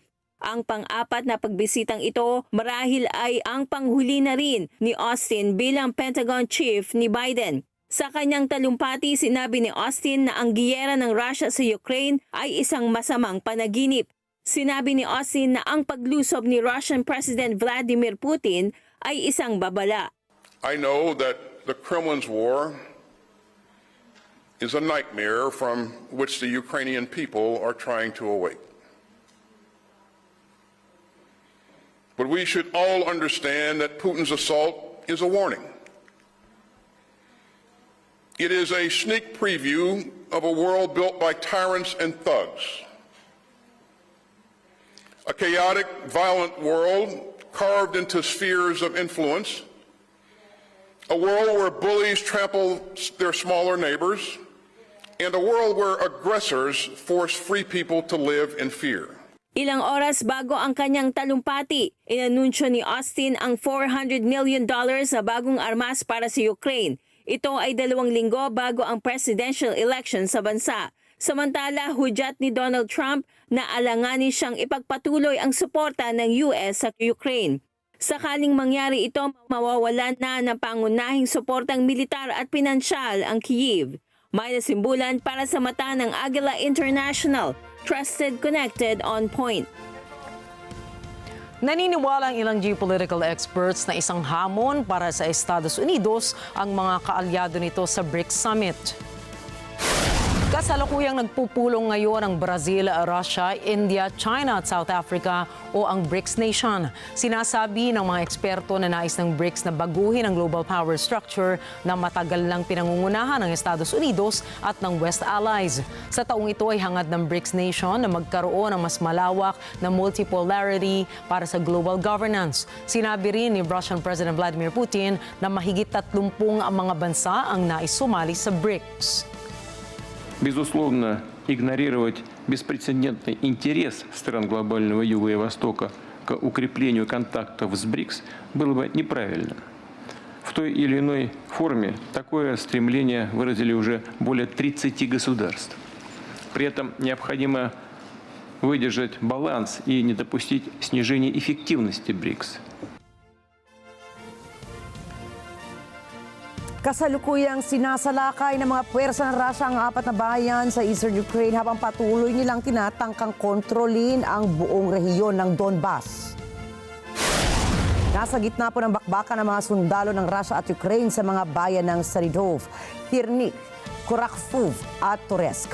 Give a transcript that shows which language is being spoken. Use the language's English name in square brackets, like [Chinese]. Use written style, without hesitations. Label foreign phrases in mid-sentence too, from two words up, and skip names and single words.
[Filipino] Ang pang-apat na pagbisitang ito marahil ay ang panghuli na rin ni Austin bilang [English] Pentagon Chief [Filipino] ni Biden. Sa kanyang talumpati, sinabi ni Austin na ang giyera ng Russia sa Ukraine ay isang masamang panaginip. Sinabi ni Austin na ang paglusob ni [English] Russian President [Filipino] Vladimir Putin ay isang babala. [English] I know that the Kremlin's war is a nightmare from which the Ukrainian people are trying to awake. But we should all understand that Putin's assault is a warning. It is a sneak preview of a world built by tyrants and thugs. A chaotic, violent world carved into spheres of influence. A world where bullies trample their smaller neighbors. And a world where aggressors force free people to live in fear. [Filipino] Ilang oras bago ang kanyang talumpati, inanunsyo ni Austin ang $400 million na bagong armas para sa Ukraine. Ito ay 2 linggo bago ang [English] presidential election [Filipino] sa bansa. Samantala, hudyat ni Donald Trump na alanganin siyang ipagpatuloy ang suporta ng US sa Ukraine. Sakaling mangyari ito, mawawalan na ng pangunahing suportang militar at pinansyal ang Kyiv. May nasimbulan para sa mata ng Agila International, [English] trusted, connected, on point. [Filipino] Naniniwala ang ilang [English] geopolitical experts [Filipino] na isang hamon para sa Estados Unidos ang mga kaalyado nito sa BRICS Summit. Kasalukuyang nagpupulong ngayon ang Brazil, Russia, India, China at South Africa o ang [English] BRICS nation. [Filipino] Sinasabi ng mga eksperto na nais ng BRICS na baguhin ang [English] global power structure [Filipino] na matagal lang pinangungunahan ng Estados Unidos at ng [English] West Allies. [Filipino] Sa taong ito ay hangad ng [English] BRICS nation [Filipino] na magkaroon ng mas malawak na multipolarity para sa [English] global governance. [Filipino] Sinabi rin ni [English] Russian President [Filipino] Vladimir Putin na mahigit 30 ang mga bansa ang nais sumali sa BRICS. [Russian] Безусловно, игнорировать беспрецедентный интерес стран глобального Юга и Востока к укреплению контактов с БРИКС было бы неправильно. В той или иной форме такое стремление выразили уже более 30 государств. При этом необходимо выдержать баланс и не допустить снижения эффективности БРИКС. [Filipino] Kasalukuyang sinasalakay ng mga puwersa ng Russia ang 4 na bayan sa Eastern Ukraine habang patuloy nilang tinatangkang kontrolin ang buong rehiyon ng Donbas. Nasa gitna po ng bakbakan ng mga sundalo ng Russia at Ukraine sa mga bayan ng Saridov, Kirnik, Kurakfov at Toretsk.